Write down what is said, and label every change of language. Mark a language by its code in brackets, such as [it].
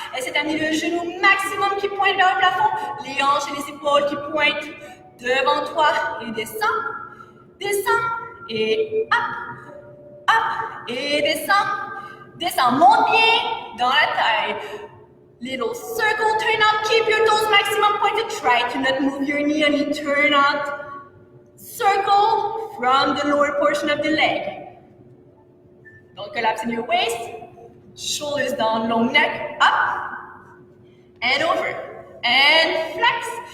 [fr] Essaie d'amener le genou maximum qui pointe vers le plafond. Les hanches et les épaules qui pointent devant toi. Et descends, descends, et up, et descends, descends. Monte bien dans la taille. [en] Little circle, turn out, keep your toes maximum pointed. Try to not move your knee, only turn out. Circle from the lower portion of the leg. Don't collapse in your waist. Shoulders down, long neck, up, and over, and flex.